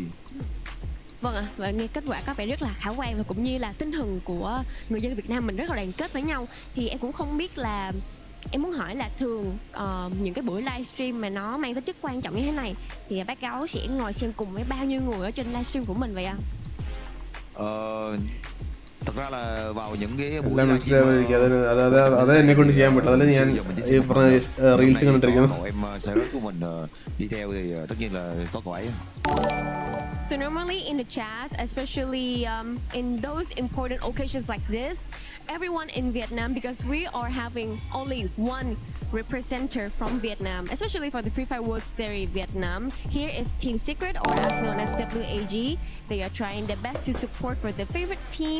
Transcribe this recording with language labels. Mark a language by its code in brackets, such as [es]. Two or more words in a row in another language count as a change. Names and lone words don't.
[vi] Vâng ạ, và nghe kết quả có vẻ rất là khả quan và cũng như là tinh thần của người dân Việt Nam mình rất là đoàn kết với nhau. Thì em cũng không biết là em muốn hỏi là thường những cái buổi livestream mà nó mang tính chất quan trọng như thế này thì bác Gấu sẽ ngồi xem cùng với bao nhiêu người ở trên livestream của mình vậy ạ? Thật ra là vào những cái buổi [ml] എന്നെ കൊണ്ട് ചെയ്യാൻ പറ്റും. അതല്ല ഞാൻ ഈ പറഞ്ഞ റീൽസ് കണ്ടിരിക്കുന്നു. [vi] em Cyrus của mình đi theo thì tất nhiên là có cậu ấy. [en] So normally in the chat, especially in those important occasions like this, everyone in Vietnam, because we are having only one representative from Vietnam, especially for the Free Fire World Series Vietnam. Here is Team Secret, or as known as WAG. They are trying their best to support for their favorite team.